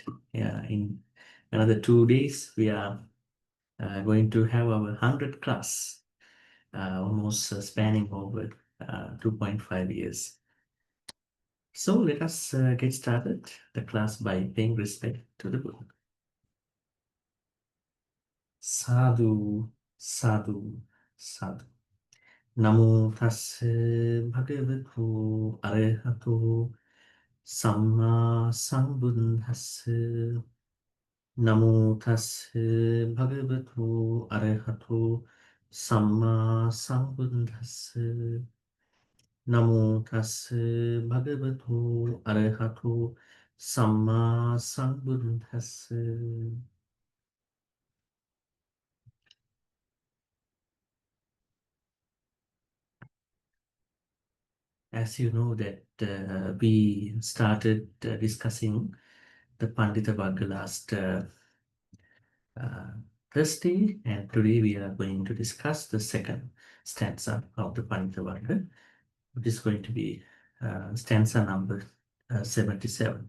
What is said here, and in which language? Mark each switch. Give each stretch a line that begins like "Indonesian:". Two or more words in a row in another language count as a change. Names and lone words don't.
English: Yeah, in another 2 days, we are going to have our 100th class, almost spanning over 2.5 years. So let us get started the class by paying respect to the book.
Pali: Sadhu, sadhu, sadhu. Namo tassa bhagavato arahato Samma sambuddhassa. Namo tassa bhagavato arahato Samma sambuddhassa. Namo tassa bhagavato arahato Samma sambuddhassa.
English: As you know that we started discussing the Pandita Varga last Thursday, and today we are going to discuss the second stanza of the Pandita Varga, which is going to be stanza number 77.